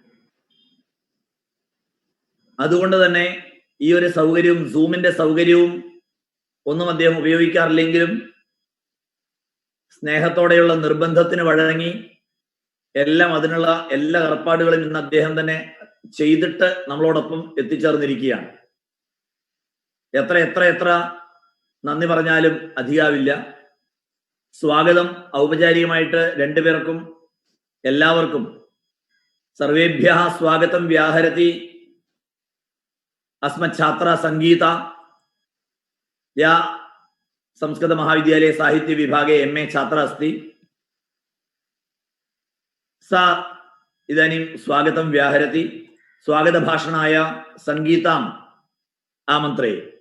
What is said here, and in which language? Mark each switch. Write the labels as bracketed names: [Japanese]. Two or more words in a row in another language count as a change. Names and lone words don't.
[Malayalam] അതുകൊണ്ട് തന്നെ ഈ ഒരു സൗകര്യവും, സൂമിന്റെ സൗകര്യവും ഒന്നും അദ്ദേഹം ഉപയോഗിക്കാറില്ലെങ്കിലും സ്നേഹത്തോടെയുള്ള നിർബന്ധത്തിന് വഴങ്ങി അതിനുള്ള എല്ലാ ഏർപ്പാടുകളും ഇന്ന് അദ്ദേഹം തന്നെ ചെയ്തിട്ട് നമ്മളോടൊപ്പം എത്തിച്ചേർന്നിരിക്കുകയാണ്. എത്ര നന്ദി പറഞ്ഞാലും അധികാവില്ല. സ്വാഗതം ഔപചാരികമായിട്ട് രണ്ടുപേർക്കും എല്ലാവർക്കും [Sanskrit] സർവേഭ്യഃ സ്വാഗതം വ്യാഹരതി अस्मच्छात्रा संगीता या संस्कृत महाविद्यालय साहित्य विभागे MA छात्रा अस्ति सा इदानीं स्वागतं व्याहरति. स्वागत भाषणाय संगीताम् आमन्त्रये.